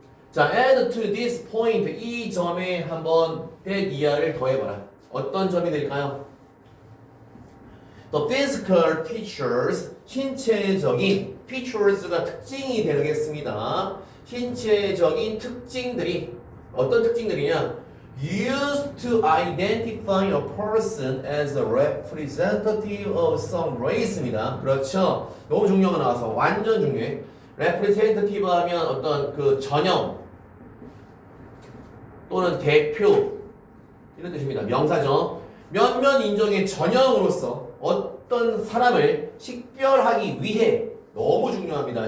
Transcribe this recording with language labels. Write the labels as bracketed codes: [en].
[ko] 자, [en] add to this point, [ko] 이 점에 한번 that 이하를 더해봐라. 어떤 점이 될까요? [en] The physical features, [ko] 신체적인 features가 특징이 되겠습니다. 신체적인 특징들이 어떤 특징들이냐? [en] Used to identify a person as a representative of some race입니다. [ko] 그렇죠? 너무 중요한 거 나와서 완전 중요해. representative 하면 어떤 그 전형 또는 대표 이런 뜻입니다. 명사죠. 몇몇 인종의 전형으로서 어떤 사람을 식별하기 위해 너무 중요합니다.